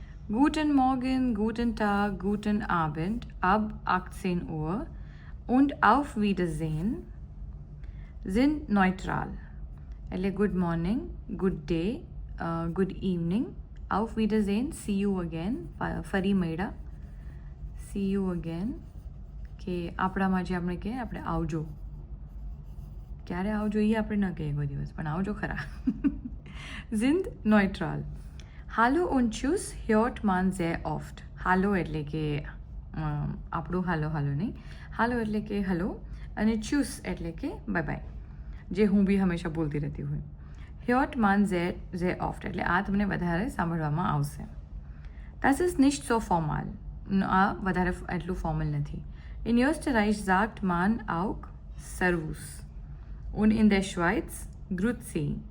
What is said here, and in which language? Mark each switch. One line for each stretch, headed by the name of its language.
German: Guten Morgen, guten Tag, guten Abend ab 18 Uhr und auf Wiedersehen sind neutral.
English: એટલે good morning, good day, good evening, auf Wiedersehen, see you again,
Gujarati: ફરી મળ્યા,
English: see you again,
Gujarati: કે આપણામાં જે આપણે કહીએ આપણે આવજો, ક્યારે આવજો એ આપણે ન કહીએ કોઈ દિવસ, પણ આવજો ખરા.
German: Sind neutral. Hallo und tschüss hört man sehr oft.
Gujarati: હાલો એટલે કે આપણું હાલો નહીં, હાલો એટલે કે હલો, અને ચૂસ એટલે કે બાય બાય, જે હું બી હંમેશા બોલતી રહેતી હોય.
German: hört man sehr oft
Gujarati: એટલે આ તમને વધારે સાંભળવામાં આવશે.
German: Das ist nicht so formal.
Gujarati: આ વધારે એટલું ફોર્મલ નથી.
German: In Österreich sagt man auch Servus. Und in der Schweiz Grüezi.